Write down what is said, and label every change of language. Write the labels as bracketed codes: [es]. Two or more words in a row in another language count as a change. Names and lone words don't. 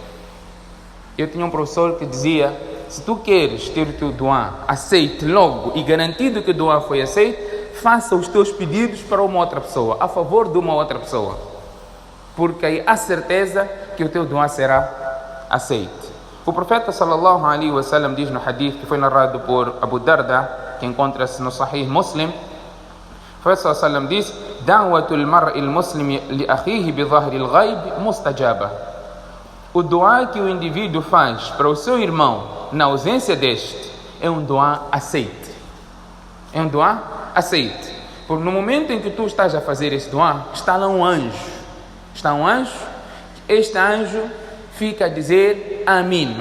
[pt] Eu tinha um professor que dizia: se tu queres ter o teu dua aceite logo e garantido que o dua foi aceito, faça os teus pedidos para uma outra pessoa, a favor de uma outra pessoa, porque aí há certeza que o teu dua será aceito. O profeta [ar] sallallahu alaihi wa sallam [pt] diz no hadith que foi narrado por Abu Darda, que encontra-se no Sahih Muslim, o profeta [ar] sallallahu alaihi wa sallam [pt] diz: [ar] da'watul mar'il muslim li akhihi bi dhahril ghaib mustajaba. [pt] O dua que o indivíduo faz para o seu irmão na ausência deste é um dua aceito. É um dua aceite. Porque no momento em que tu estás a fazer esse dua, está lá um anjo. Está um anjo. Este anjo fica a dizer Amin.